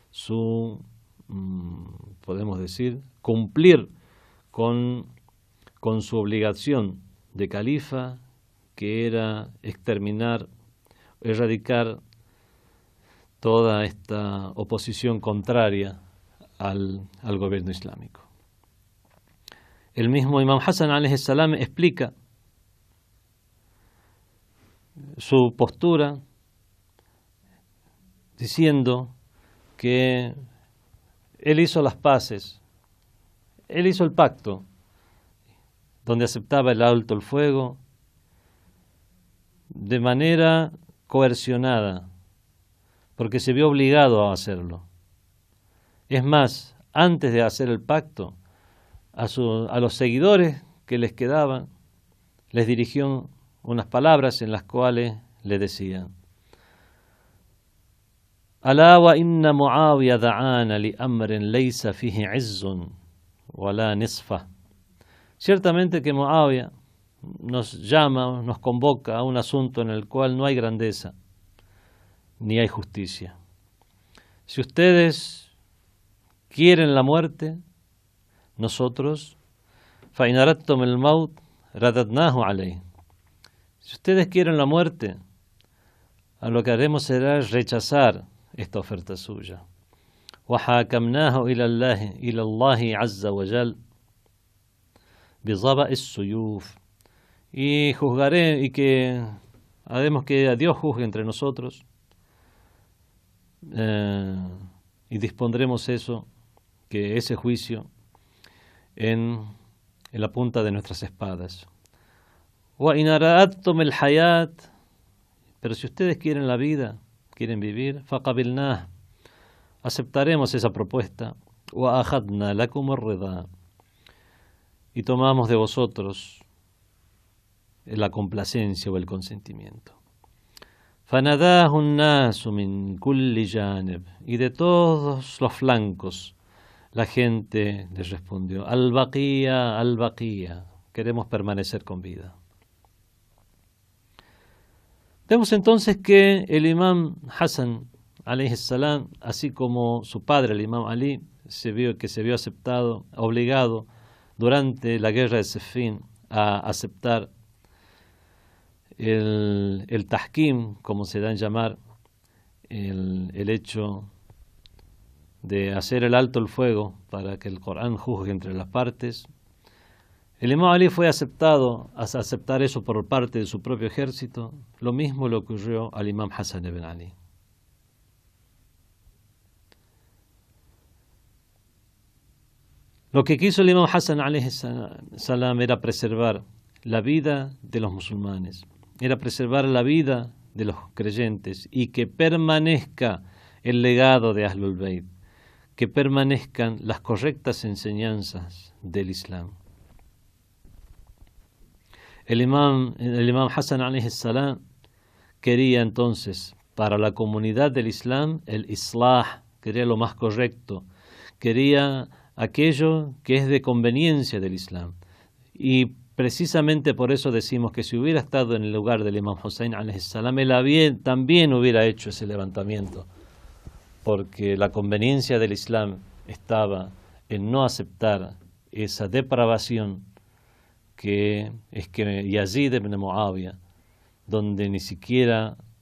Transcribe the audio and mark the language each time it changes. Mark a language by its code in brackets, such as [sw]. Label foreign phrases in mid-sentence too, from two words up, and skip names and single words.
[es] podemos decir, cumplir con su obligación de califa, que era erradicar toda esta oposición contraria al gobierno islámico. El mismo imam Hassan [ar] عليه السلام [es] explica su postura diciendo que él hizo las paces, él hizo el pacto donde aceptaba el alto el fuego de manera coercionada, porque se vio obligado a hacerlo. Es más, antes de hacer el pacto, a los seguidores que les quedaban, les dirigió unas palabras en las cuales le decían: [ar] ألا وإن معاوية دعانا لأمر ليس فيه عز ولا نصفة. [es] Ciertamente que Muawiya nos llama, nos convoca a un asunto en el cual no hay grandeza ni hay justicia. Si ustedes quieren la muerte, nosotros [ar] فَإِنْ أَرَدْتُمُ الْمَوْتَ رَدَدْنَاهُ عَلَيْهِ. [es] Si ustedes quieren la muerte, a lo que haremos será rechazar esta oferta suya. [ar] وَحَاكَمْنَاهُ إِلَى اللَّهِ عَزَّ وَجَلَّ بِظَبَإِ السُّيُوفِ. [es] Y juzgaré, y que haremos que a Dios juzgue entre nosotros, y dispondremos eso, que ese juicio, en la punta de nuestras espadas. [ar] وَإِنْ أَرَدْتُمُ الْحَيَاةَ. [es] Pero si ustedes quieren la vida, quieren vivir, فَقَبِلْنَاهُ. Aceptaremos esa propuesta. [ar] وَأَخَذْنَا لَكُمُ الرِّضَى. [es] Y tomamos de vosotros la complacencia o el consentimiento. [ar] فَنَدَاهُ النَّاسُ مِنْ كُلِّ جَانِبٍ. [es] Y de todos los flancos la gente les respondió: [ar] البقية البقية, [es] queremos permanecer con vida. Vemos entonces que el imam Hassan [ar] عليه السلام, [es] así como su padre, el imam Ali, se vio obligado durante la guerra de Siffin a aceptar el tahkim, como se da en llamar, el hecho de hacer el alto el fuego para que el Corán juzgue entre las partes. El imam Ali fue aceptado a aceptar eso por parte de su propio ejército. Lo mismo le ocurrió al imam Hassan ibn Ali. Lo que quiso el imam Hassan [ar] عليه السلام [es] era preservar la vida de los musulmanes, era preservar la vida de los creyentes y que permanezca el legado de Ahlul Bayt, que permanezcan las correctas enseñanzas del Islam. El imam Hassan [ar] عليه السلام [es] quería entonces para la comunidad del Islam el islah, quería lo más correcto, quería aquello que es de conveniencia del Islam. Y precisamente por eso decimos que si hubiera estado en el lugar del imam Hussein [ar] عليه السلام, [es] él también hubiera hecho ese levantamiento, porque la conveniencia del Islam estaba en no aceptar esa depravación que es que Yazid ibn Muawiya, donde ni siquiera